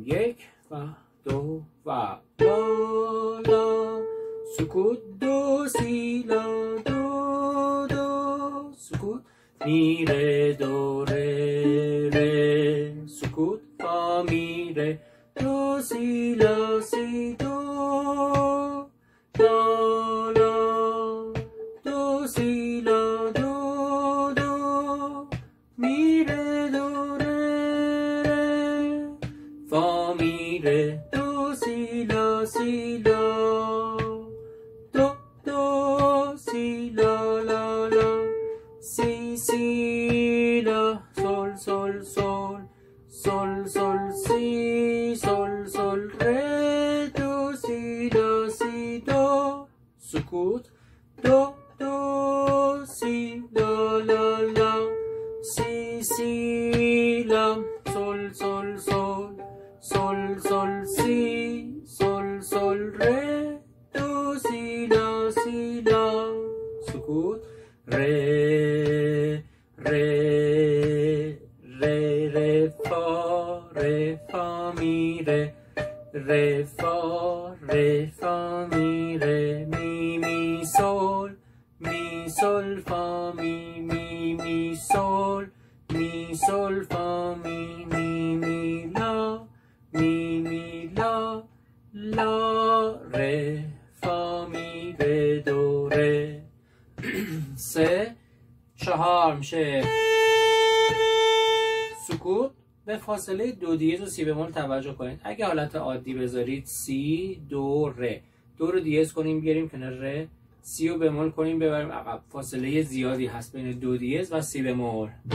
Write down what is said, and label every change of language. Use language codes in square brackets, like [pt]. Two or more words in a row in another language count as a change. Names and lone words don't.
[fa] 1 و 2 و لا لا سکوت دو سی لا دو دو سکوت می ره دو ره ره سکوت فا می ره دو سی لا سی دو لا لا دو سی لا دو دو می ره دو ره ره فا می ره دو سی لا سی لا دو دو سی لا لا لا سی سی لا sol sol sol sol sol si sol sol re do si la si do سکوت دو دو سی لا لا لا سی سی لا sol sol sol sol sol si sol sol re do si la si la سکوت re re re re fa mi fa mi re mi sol fa mi sol fa mi la la re fa mi re do re 3 4 میشه سکوت. به فاصله دو دیز و سی بمول توجه کنید. اگه حالت عادی بذارید سی دو ره، دو رو دیز کنیم بیاریم کنار ره، سی رو بمول کنیم ببریم عقب. فاصله زیادی هست بین دو دیز و سی بمول.